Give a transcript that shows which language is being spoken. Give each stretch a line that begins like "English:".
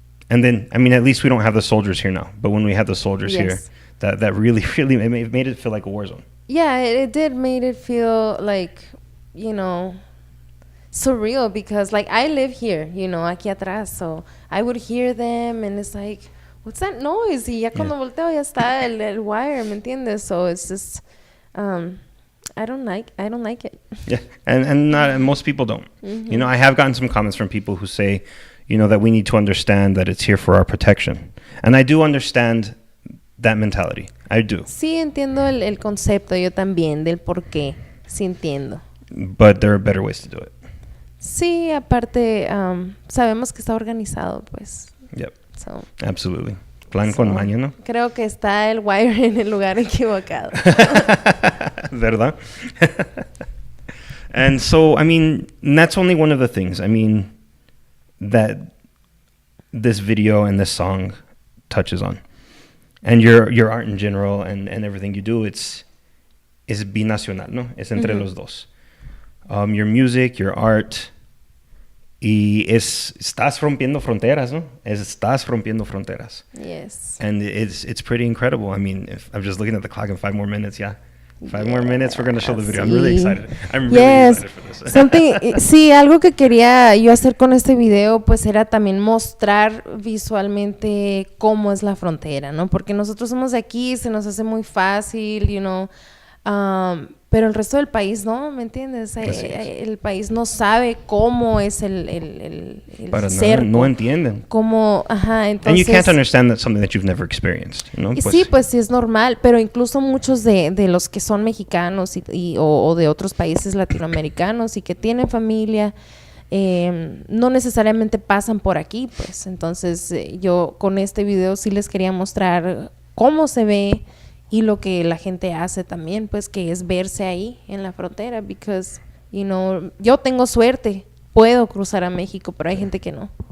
English: And then, I mean, at least we don't have the soldiers here now. But when we had the soldiers here, that really it made it feel like a war zone. Yeah, it did made it feel like, surreal, because like I live here,
Spanish: aquí atrás,
English: so I would hear them and it's like, what's that noise?
Spanish: Y ya cuando volteo ya está el wire, ¿me entiendes?
English: So it's just, I don't like it. Yeah, and most people don't. I have gotten some comments from people who say, that we need to understand that it's here for our protection. And I do understand that mentality. I do.
Spanish: Sí, entiendo el concepto, yo también, del por qué. Sí, entiendo.
English: But there are better ways to do it.
Spanish: Sí, aparte, sabemos que está organizado, pues.
English: Yep. So, absolutely.
Spanish: Plan con maña, ¿no? Creo que está el wire en el lugar equivocado. ¿Verdad?
English: And so, I mean, that's only one of the things. I mean, that this video and this song touches on. And your art in general and everything you do,
Spanish: es binacional, ¿no? Es entre los dos.
English: Your music, your art,
Spanish: y estás rompiendo fronteras, ¿no? Estás rompiendo fronteras.
English: Yes. And it's pretty incredible. I mean, if I'm just looking at the clock in 5 more minutes, 5 more minutes, we're going to show the video. I'm really excited. I'm really excited for this.
Spanish: Sí, algo que quería yo hacer con este video, pues era también mostrar visualmente cómo es la frontera, ¿no? Porque nosotros somos de aquí, se nos hace muy fácil, pero el resto del país no, ¿me entiendes? El país no sabe cómo es el cerco. No entienden. Cómo, entonces.
English: And you can't understand that something that you've never experienced,
Spanish: Sí, pues sí es normal, pero incluso muchos de los que son mexicanos o de otros países latinoamericanos y que tienen familia, no necesariamente pasan por aquí, pues. Entonces yo con este video sí les quería mostrar cómo se ve y lo que la gente hace también, pues, que es verse ahí en la frontera,
English: because,
Spanish: yo tengo suerte, puedo cruzar a México, pero hay gente que no.